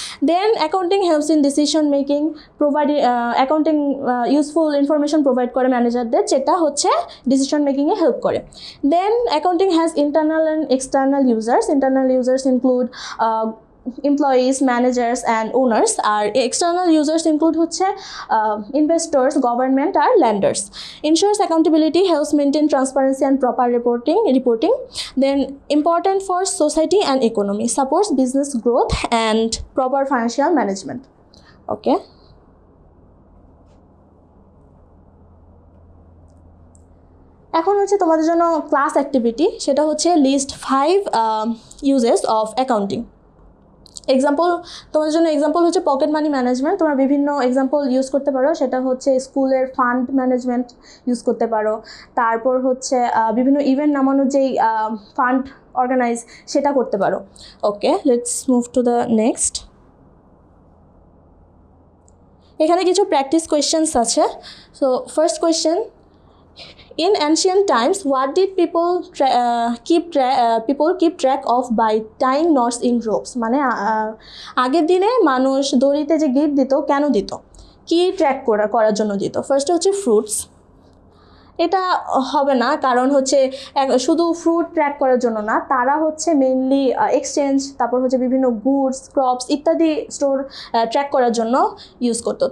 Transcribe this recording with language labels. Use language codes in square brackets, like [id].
[en] then accounting helps in decision making, [bn] accounting useful information provide করে ম্যানেজারদের, যেটা হচ্ছে decision মেকিংয়ে help করে। [en] Then accounting has internal and external users include employees, managers and owners. আর external users include হচ্ছে investors, government আর lenders. Ensures accountability, helps maintain transparency and proper reporting. Then important for society and economy, supports business growth and proper financial management. Okay. [bn] এখন হচ্ছে তোমাদের জন্য class activity, সেটা হচ্ছে [en] List 5 uses of accounting. [bn] তোমাদের জন্য example হচ্ছে pocket money management. তোমরা বিভিন্ন এক্সাম্পল ইউজ করতে পারো, সেটা হচ্ছে স্কুলের ফান্ড ম্যানেজমেন্ট ইউজ করতে পারো, তারপর হচ্ছে বিভিন্ন ইভেন্ট নামানোর যেই ফান্ড অর্গানাইজ সেটা করতে পারো। [en] Okay, let's move to the next. [bn] এখানে কিছু প্র্যাকটিস কোয়েশ্চেন্স আছে। [en] So first question, in ancient times what did people keep track of by tying knots in ropes? [bn] মানে আগের দিনে মানুষ দড়িতে যে গিট দিত কেন দিত, কি ট্র্যাক করার জন্য দিত? ফার্স্ট হচ্ছে ফ্রুটস, এটা হবে না, কারণ হচ্ছে শুধু ফ্রুট ট্র্যাক করার জন্য না, তারা হচ্ছে মেইনলি এক্সচেঞ্জ, তারপর হচ্ছে বিভিন্ন গুডস, ক্রপস ইত্যাদি স্টোর ট্র্যাক করার জন্য ইউজ করতো।